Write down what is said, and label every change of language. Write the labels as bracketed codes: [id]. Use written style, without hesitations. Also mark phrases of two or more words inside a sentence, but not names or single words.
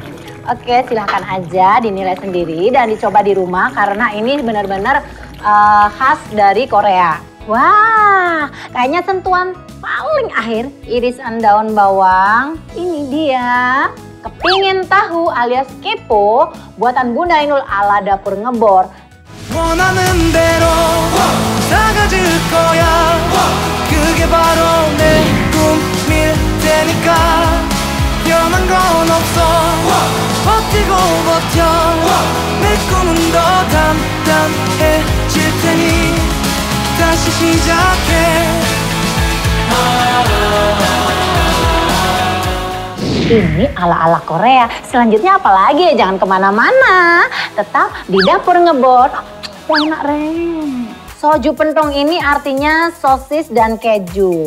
[id] Oke, silahkan aja dinilai sendiri dan dicoba di rumah karena ini benar-benar khas dari Korea. Wah, kayaknya sentuhan paling akhir irisan daun bawang. Ini dia. Kepingin tahu alias kepo buatan Bunda Inul ala dapur ngebor. [ko] 원하는 대로 사가질 거야 그게 바로 내 꿈일 테니까 변한 건 없어 버티고 버텨 내 꿈은 더 단단해질 테니 다시 시작해. [id] Ini ala-ala Korea. Selanjutnya apa lagi ya? Jangan kemana-mana. Tetap di dapur ngebor. Wah enak Ren. Soju pentong ini artinya sosis dan keju.